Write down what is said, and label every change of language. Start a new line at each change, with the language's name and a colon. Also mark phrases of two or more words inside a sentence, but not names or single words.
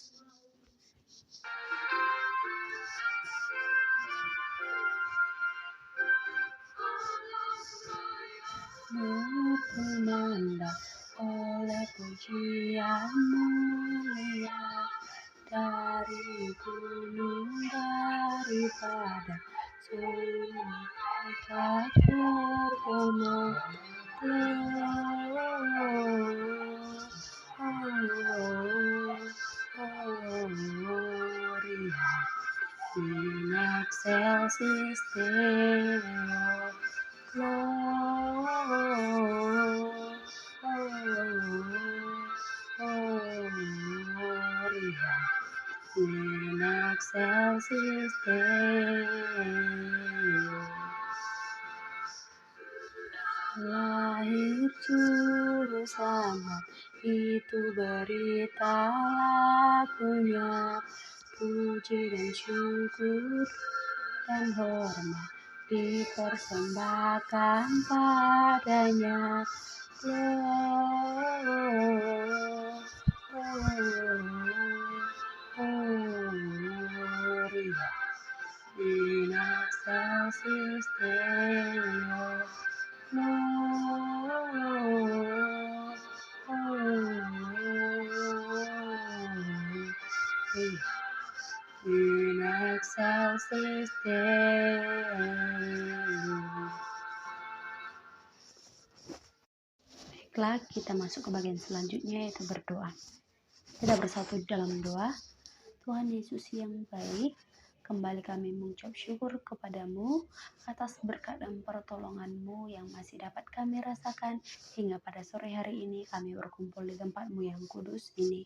Indonesian: Berkumandang oleh pujian mulia dari gunung, daripada sungai tergema.
Latin: Gloria in excelsis Deo. Gloria in excelsis Deo.
Indonesian: Lahir juru selamat, itu berita lagunya, puji dan syukur dan hormat dipersembahkan padanya.
Latin: Gloria in excelsis Deo. In excelsis Deo.
Indonesian: Baiklah, kita masuk ke bagian selanjutnya, yaitu berdoa. Kita bersatu dalam doa. Tuhan Yesus yang baik, kembali kami mengucap syukur kepadamu atas berkat dan pertolonganmu yang masih dapat kami rasakan hingga pada sore hari ini kami berkumpul di tempatmu yang kudus ini.